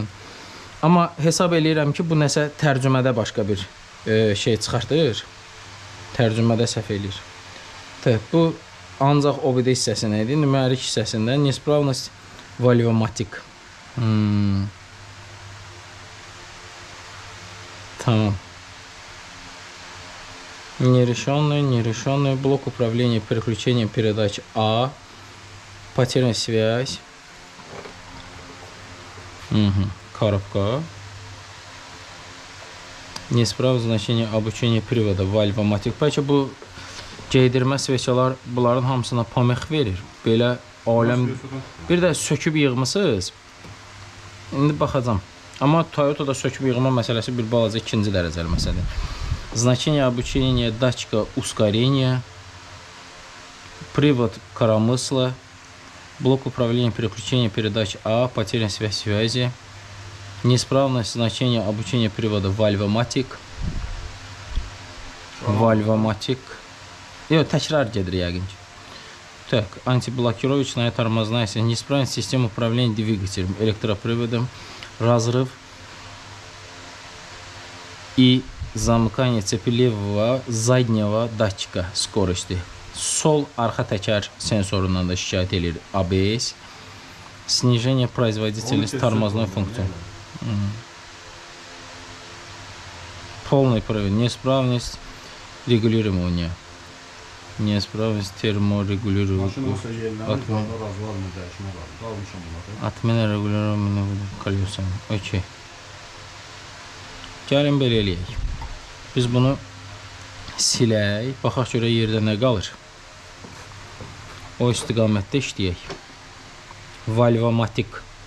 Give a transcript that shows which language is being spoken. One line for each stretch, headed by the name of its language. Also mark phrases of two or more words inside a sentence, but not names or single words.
Azerbaijani: Amma hesab eləyirəm ki, bu nəsə tərcümədə başqa bir şey çıxartır. Tərcümədə səhv eləyir. Bu ancaq OBD hissəsində idi. Nümərik hissəsində неисправность valvomatik. Tamam.
Russian: Нерешенный блок управления переключением передач А. Потеряна связь. Коробка. Неисправное значение обучения привода valvomatik.
Azerbaijani: Bəlkə bu geydirmə sveçalar bunların hamısına pamex verir. Belə aləm. Bir də söküb yığmısınız. İndi baxacağam. Amma Toyota'da söküb yığma məsələsi bir balaca ikinci dərəcəli məsələdir.
Russian: Значение обучения датчика ускорения. Привод коромысла. Блок управления переключения передач А. Потеряна связи. Неисправность значения обучения привода valvomatik.
Azerbaijani: Yox, təkrar gedir yəqin ki.
Russian: Так, антиблокировочная тормозная система. Неисправность системы управления двигателем, электроприводом, разрыв и замыкание цепи levого заднего датчика скорости.
Azerbaijani: Sol arxa təkər sensorundan da şikayət edir ABS.
Russian: Снижение производительности тормозной функции. Полный привод. Неисправность регулирования. Неисправность терморегулирования. Отмена регулирования колесами. Окей.
Azerbaijani: Gəlin belə eləyək. Biz bunu silək. Baxaq görə yerdə nə qalır. O istiqamətdə işləyək. Valvomatik.